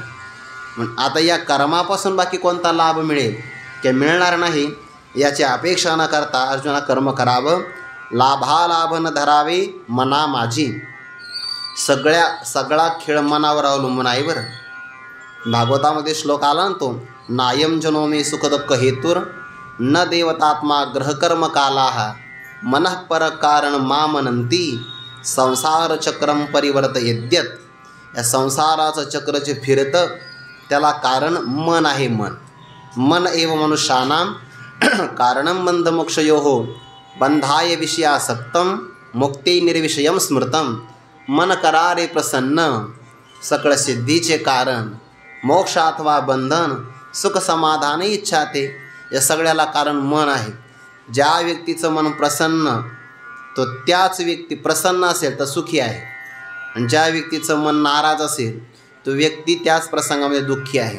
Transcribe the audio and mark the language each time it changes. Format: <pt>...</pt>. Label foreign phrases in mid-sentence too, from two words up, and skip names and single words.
<mr>मग आता या कर्मापासून बाकी कोणता लाभ मिळेल की मिळणार नाही याची अपेक्षा न करता अर्जुना कर्म करावं. लाभालाभ न धरावे मना माझी. सगळा खेळ मनावर अवलंबून आहे बरं. भागवतामध्ये श्लोक आला ना तो,</mr> <sa>नायम जनो मे सुखदुःख हेतुर न देवतात्मा ग्रहकर्म कालाः मनः पर कारण मामनंती संसार चक्रम परिवर्त यद्यत.</sa> <mr>या संसाराचं चक्र जे फिरतं त्याला कारण मन आहे.</mr> <sa>मन एव मनुष्यानां कारणं बंधमोक्षयोः बंधाय विषयासक्तं मुक्ती निर्विषयं स्मृतं.</sa> <mr>मन करारे प्रसन्न सकळ सिद्धीचे कारण मोक्ष अथवा बंधन सुख समाधान इच्छा ते. या सगळ्याला कारण मन आहे. ज्या व्यक्तीचं मन प्रसन्न तो त्याच व्यक्ती प्रसन्न असेल तर सुखी आहे आणि ज्या व्यक्तीचं मन नाराज असेल तो व्यक्ती त्याच प्रसंगामध्ये दुःखी आहे.</mr>